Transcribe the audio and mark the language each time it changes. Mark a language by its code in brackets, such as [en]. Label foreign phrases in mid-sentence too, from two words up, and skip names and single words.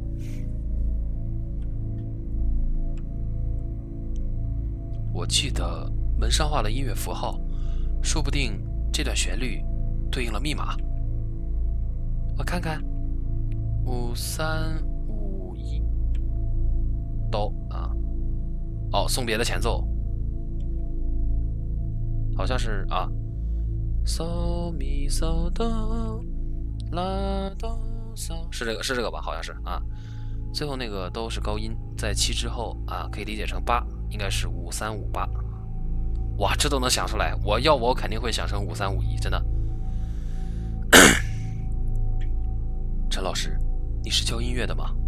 [zh] 我记得门上画了音乐符号，说不定这段旋律对应了密码。我看看，5351哆啊，哦，送别的前奏，好像是啊 ， so mi so do la do so，是这个吧？好像是啊。最后那个都是高音，在7之后啊，可以理解成8，应该是5358。哇，这都能想出来！我肯定会想成5351，真的。陈老师，你是教音乐的吗？